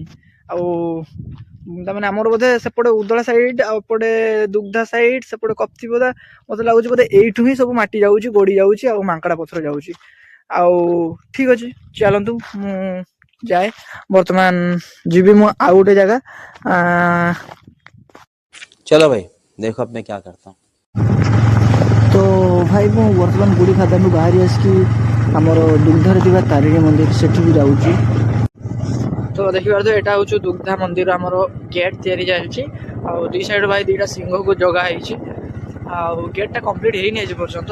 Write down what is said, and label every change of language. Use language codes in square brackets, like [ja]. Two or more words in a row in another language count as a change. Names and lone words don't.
[or] ଆଉ ତାମାନେ ଆମର ବୋଧେ ସେପଟେ ଉଦଳା ସାଇଡ୍, ଆଉ ଏପଟେ ଦୁଗ୍ଧା ସାଇଡ୍, ସେପଟେ କପ୍ତିପଦା, ମତେ ଲାଗୁଛି ବୋଧେ ଏଇଠୁ ହିଁ ସବୁ ମାଟି ଯାଉଛି, ଗୋଡ଼ି ଯାଉଛି, ଆଉ ମାଙ୍କଡ଼ା ପଥର ଯାଉଛି। ଆଉ ଠିକ ଅଛି, ଚାଲନ୍ତୁ ମୁଁ ଯାଏ। ବର୍ତ୍ତମାନ ଯିବି ମୁଁ ଆଉ ଗୋଟେ ଜାଗା। [hi] चलो भाई देखो अब मैं क्या करता हूँ। [or] ତ ଭାଇ ମୁଁ ବର୍ତ୍ତମାନ ଗୁଡ଼ି ଖାଦାନରୁ ବାହାରି ଆସିକି ଆମର ଦୁଗ୍ଧାରେ ଥିବା ତାରିଣୀ ମନ୍ଦିର ସେଠିକୁ ଯାଉଛି। ତ ଦେଖିପାରୁଥିବେ ଏଇଟା ହେଉଛି ଦୁଗ୍ଧା ମନ୍ଦିର, ଆମର ଗେଟ୍ ତିଆରି ଚାଲିଛି। ଆଉ ଦୁଇ ସାଇଡ୍ ଭାଇ ଦୁଇଟା ସିଂହକୁ ଜଗା ହେଇଛି। ଆଉ ଗେଟ୍ଟା କମ୍ପ୍ଲିଟ୍ ହେଇନି ଆଜି ପର୍ଯ୍ୟନ୍ତ।